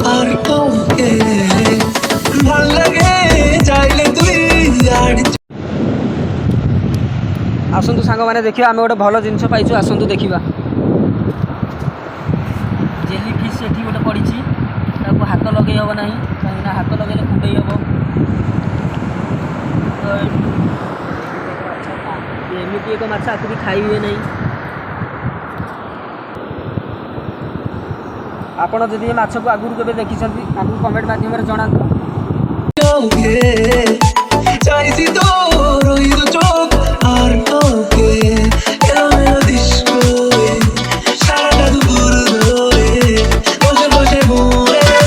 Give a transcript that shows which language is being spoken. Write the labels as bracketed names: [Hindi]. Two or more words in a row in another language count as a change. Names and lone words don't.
[Bangla] তোকে ভাল লাগে চাইলে তুই আর [Odia] ଆସନ୍ତୁ ସାଙ୍ଗମାନେ ଦେଖିବା ଆମେ ଗୋଟେ ଭଲ ଜିନିଷ ପାଇଛୁ ଆସନ୍ତୁ ଦେଖିବା [English] jelly fish [Odia] ଏଠି ଗୋଟେ ପଡ଼ିଛି ତାକୁ ହାତ ଲଗେଇ ହେବ ନାହିଁ କାହିଁକିନା ହାତ ଲଗେଇଲେ କୁଣ୍ଡେଇ ହେବ ତ ଏମିତି ଏକ ମାଛ ଆକୁ ବି ଖାଇ ହୁଏ ନାହିଁ ଆପଣ ଯଦି ଏ ମାଛକୁ ଆଗରୁ କେବେ ଦେଖିଛନ୍ତି ଆମକୁ କମେଣ୍ଟ ମାଧ୍ୟମରେ ଜଣାନ୍ତୁ [Bangla] তোকে চাইছি তো রইল চোখ আর তোকে এলোমেলো ডিস্কো সারাটা দুপুর ধরে বসে বসে ঘুরে